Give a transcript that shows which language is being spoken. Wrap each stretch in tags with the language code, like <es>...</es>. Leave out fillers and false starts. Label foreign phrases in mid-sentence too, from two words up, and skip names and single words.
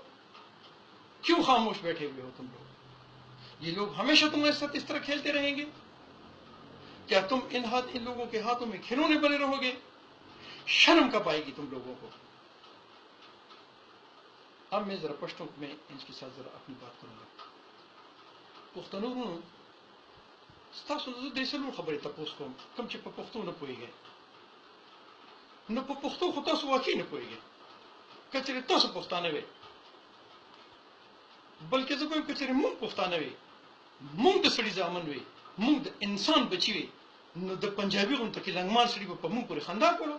<ur>کیوں خاموش بیٹھے ہوئے ہو تم لوگ؟ یہ لوگ ہمیشہ تمہارے ساتھ اس طرح کھیلتے رہیں گے؟ کیا تم ان لوگوں کے ہاتھوں میں کھلونے بنے رہو گے؟ شرم کب آئے گی تم لوگوں کو؟ اب میں ذرا پشتوں میں ان کے ساتھ ذرا اپنی بات کروں گا.</ur> <ps>پښتنو ستاسو زه د څلور خبرې تپوس کوم، کوم چې په پښتو نه پوهېږئ. نو په پښتو خو تاسو واقعي نه پوهېږئ. که چېرې تاسو پښتانه وئ، بلکې زه به وایم که چېرې موږ پښتانه وئ، موږ د سړي زامن وئ، موږ د انسان بچي وئ، نو د پنجابي غونته کې لنګمال سړي به په موږ پورې خندا کوله.</ps>